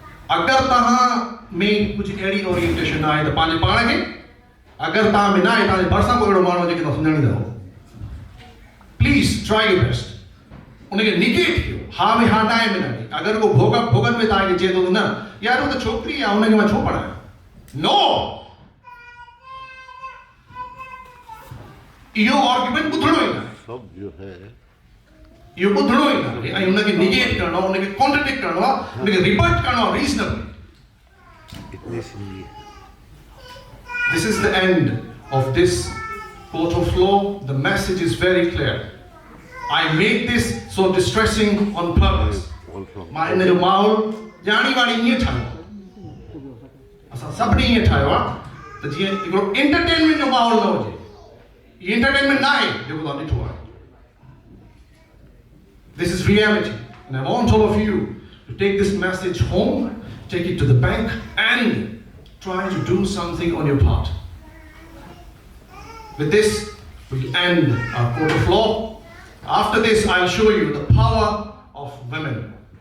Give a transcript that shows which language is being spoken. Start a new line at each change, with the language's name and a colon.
Sindhi: अगर तहां में कुछ अड़ी ओरिएंटेशन आहे त पंहिंजे पाण खे, अगर तहां में न आहे तव्हांजे भरिसां कोई अहिड़ो माण्हू जेके तव्हां सुञाणींदा हो,
English: please try your best
Sindhi: उनखे निगेट कयो. हा में हा, न आहे में न आहे. अगर को भोगन में तव्हांखे चए थो न यार उहो त छोकिरी आहे हुनखे मां छो पढ़ायां, नो, इहो आर्ग्यूमेंट ॿुधणो ई न आहे. सब जो है इहो ॿुधणो ई न आहे ऐं हुनखे निगेट करणो आहे, हुनखे कॉन्ट्रडिक्ट करणो आहे, हुनखे रिबट करणो आहे reasonably.
English: This is the end of this court of law, the message is very clear. I made this so distressing on purpose.
Sindhi: मां इन जो माहौल ॼाणी वाणी ईअं ठाहियो असां सभिनी ईअं ठाहियो आहे त जीअं हिकिड़ो एंटरटेनमेंट जो माहौल न हुजे ये एंटरटेनमेंट ना है जेको तव्हां ॾिठो आहे
English: This is reality and I want all of you to take this message home, take it to the bank
Sindhi: and try to do something on your part.
English: With this we end our court of law. After this I'll show you the power of women.